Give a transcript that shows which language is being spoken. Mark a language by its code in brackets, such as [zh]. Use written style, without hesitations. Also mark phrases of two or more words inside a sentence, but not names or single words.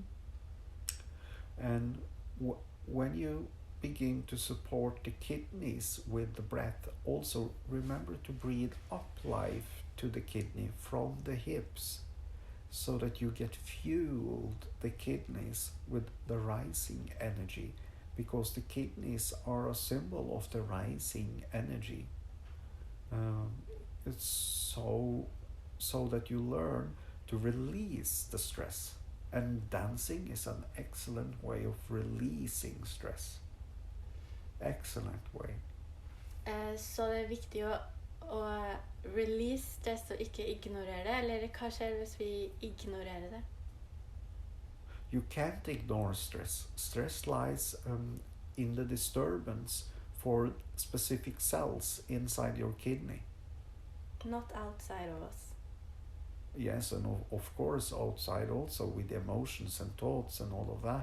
[en] And when you begin to support the kidneys with the breath, also remember to breathe up life to the kidney from the hips, so that you get fueled the kidneys with the rising energy, because the kidneys are a symbol of the rising energy. It's so that you learn to release the stress, and dancing is an excellent way of releasing stress. Excellent way. [no] Så det er viktig å å [en] release stress [no] og ikke ignorere det, eller hva skjer hvis vi ignorerer det? [en] You can't ignore stress. Stress lies in the disturbance for specific cells inside your kidney. Not outside of us. Yes, and of course outside also with emotions and thoughts and all of that.